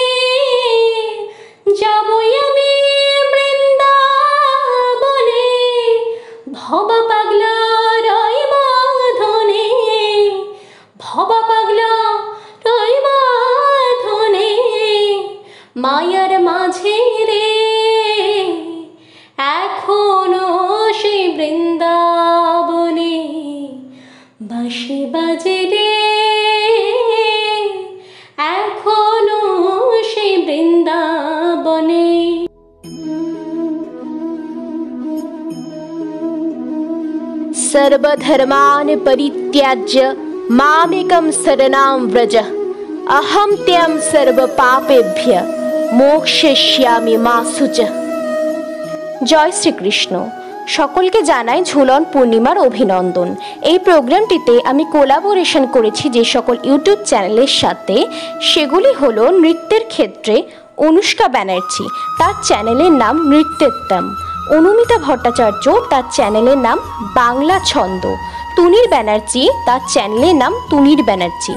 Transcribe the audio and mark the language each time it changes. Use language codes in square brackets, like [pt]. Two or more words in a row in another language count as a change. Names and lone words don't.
[bn] যাবই আমি বৃন্দাবনে, ভবা পাগলা রয় বাঁধনে, ভবা পাগলা রয় বাঁধনে মায়ার মাঝে রে, এখনো সেই বৃন্দাবনে বাঁশি বাজে রে, এখনো সেই বৃন্দাবনে। [sa] सर्वधर्मान् परित्याज्य मामेकं शरणं व्रज अहं त्वं सर्वपापेभ्य मोक्षयिष्यामि मा शुचः। [bn] জয় শ্রীকৃষ্ণ। সকলকে জানাই ঝুলন পূর্ণিমার অভিনন্দন। এই প্রোগ্রামটিতে আমি কোলাবোরেশন করেছি যে সকল ইউটিউব চ্যানেলের সাথে, সেগুলি হলো নৃত্যের ক্ষেত্রে অনুষ্কা ব্যানার্জি, তার চ্যানেলের নাম নৃত্যেত্তম, অনুমিতা ভট্টাচার্য, তার চ্যানেলের নাম বাংলা ছন্দ, তুনির ব্যানার্জি, তার চ্যানেলের নাম তুনির ব্যানার্জি।